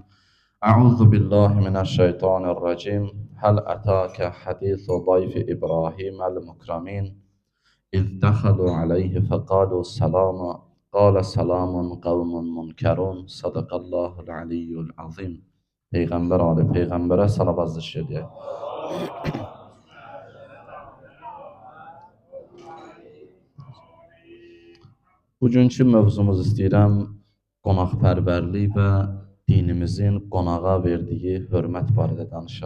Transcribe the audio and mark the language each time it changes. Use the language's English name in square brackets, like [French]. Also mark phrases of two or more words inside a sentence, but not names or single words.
[Arabic] أعوذ بالله من الشيطان الرجيم. هل أتاك حديث ضيف إبراهيم المكرمين إذ دخلوا عليه فقالوا سلاما قال سلام قوم منكرون صدق الله العلي العظيم. [Azerbaijani] Peyğəmbər ali Peyğəmbərə salavat zikr edək. Bugünkü mövzumuz istəyirəm qonaqpərvərlik və dinimizin qonağa verdiyi hörmət barədə danışaq.